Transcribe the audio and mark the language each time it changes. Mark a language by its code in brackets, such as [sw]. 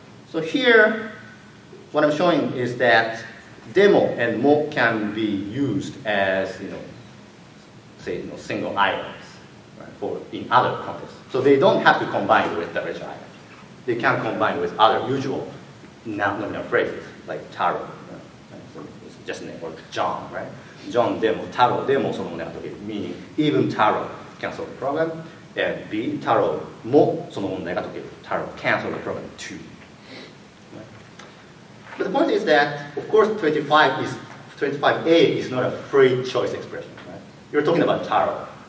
[en] So here, what I'm showing is that demo and mo can be used as, single items, right, for in other contexts. So they don't have to combine with the WH item. They can combine with other usual nominal phrases like Taro. So it's just a name, or John, right? [ja] John でも Taro でもそのものが解ける。 [en] Meaning, even Taro can solve the problem, and B, Taro [ja] もその問題が解ける。 [en] Taro can solve the problem too. But the point is that, of course, 25A is not a free choice expression. Right? You're talking about Taro.